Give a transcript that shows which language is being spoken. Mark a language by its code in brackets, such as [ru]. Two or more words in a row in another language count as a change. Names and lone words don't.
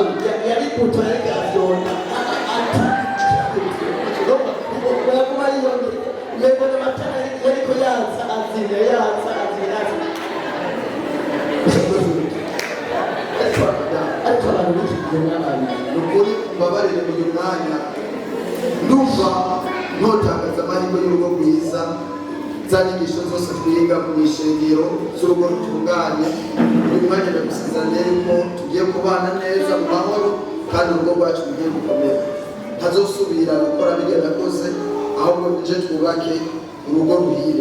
[rn] yari kutoreka avyona yego n'amatara yariko yatsa azimya ariko abantu b'ikigihe n'abantu nukuri mbabarire uyu mwanya ndumva ntotakaza amahirwe y'urugo rwiza, za nyigisho zose twiga mu ishengero z'urugo rutunganye. Uyu mwanya ndagusezeranya yuko tugiye kubana neza mu mahoro kandi urugo rwacu rugiye gukomera, ntazosubira gukora biriya nakoze, ahubwo tuje twubake urugo ruhire.